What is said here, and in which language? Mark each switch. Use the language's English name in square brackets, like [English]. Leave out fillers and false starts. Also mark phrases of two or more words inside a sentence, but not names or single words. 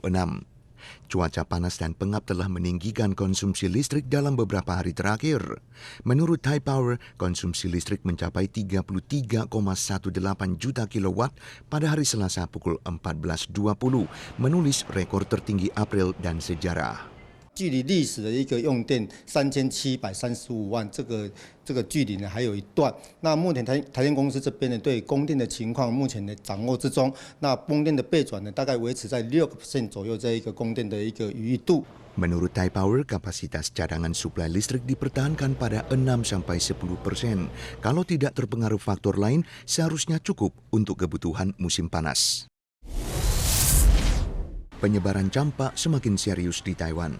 [Indonesian] Cuaca panas dan pengap telah meninggikan konsumsi listrik dalam beberapa hari terakhir. Menurut Taipower, konsumsi listrik mencapai 33,18 juta kilowatt pada hari Selasa pukul 14.20, menulis rekor tertinggi April dan sejarah. [Chinese] 距离历史的一个用电3735万这个距离呢还有一段。那目前台电公司这边呢对供电的情况目前的掌握之中，那供电的备转呢大概维持在6% 左右这一个供电的一个余裕度。 [Indonesian] Menurut Taipower, kapasitas cadangan suplai listrik dipertahankan pada 6-10%. Kalau tidak terpengaruh faktor lain, seharusnya cukup untuk kebutuhan musim panas. Penyebaran campak semakin serius di Taiwan.